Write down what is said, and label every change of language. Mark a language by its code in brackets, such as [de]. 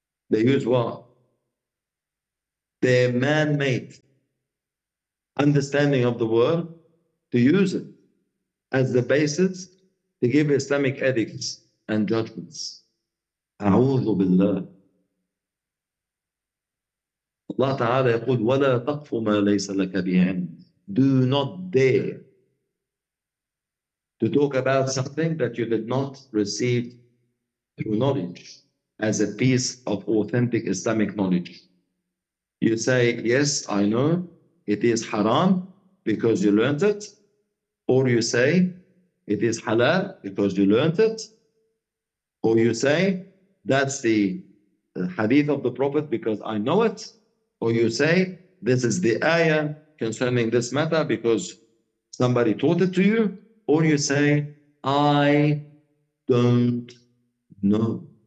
[en] They use what? They're man-made. understanding of the world to use it as the basis to give Islamic ethics and judgments. [ar] أعوذ بالله. الله تعالى يقول ولا تقف ما ليس لك به علم. [en] Do not dare to talk about something that you did not receive through knowledge as a piece of authentic Islamic knowledge. You say, yes, I know it is haram because you learned it, or you say it is halal because you learned it, or you say that's the hadith of the Prophet because I know it, or you say this is the ayah concerning this matter because somebody taught it to you, or you say, I don't know.